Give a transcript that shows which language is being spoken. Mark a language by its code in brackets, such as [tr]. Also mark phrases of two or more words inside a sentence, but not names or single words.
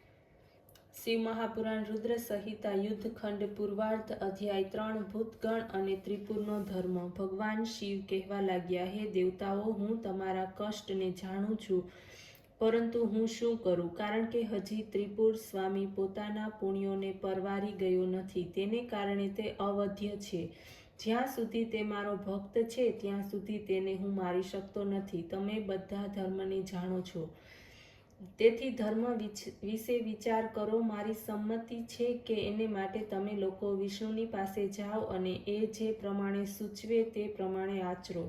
[gu] શિવ મહાપુરાણ રુદ્ર સંહિતા યુદ્ધ ખંડ પૂર્વાર્ધ અધ્યાય 3 ભૂતગણ અને ત્રિપુરનો ધર્મ। ભગવાન શિવ કહેવા લાગ્યા, હે દેવતાઓ, હું તમારા કષ્ટને જાણું છું, પરંતુ હું શું કરું? કારણ કે હજી ત્રિપુર સ્વામી પોતાના પુણ્યોને પરવારી ગયો નથી, તેને કારણે તે અવધ્ય છે। જ્યાં સુધી તે મારો ભક્ત છે ત્યાં સુધી તેને હું મારી શકતો નથી. તમે બધા ધર્મને જાણો છો, તેથી ધર્મ વિશે વિચાર કરો. મારી સંમતિ છે કે એને માટે તમે લોકો વિષ્ણુની પાસે જાઓ અને એ જે પ્રમાણે સૂચવે તે પ્રમાણે આચરો.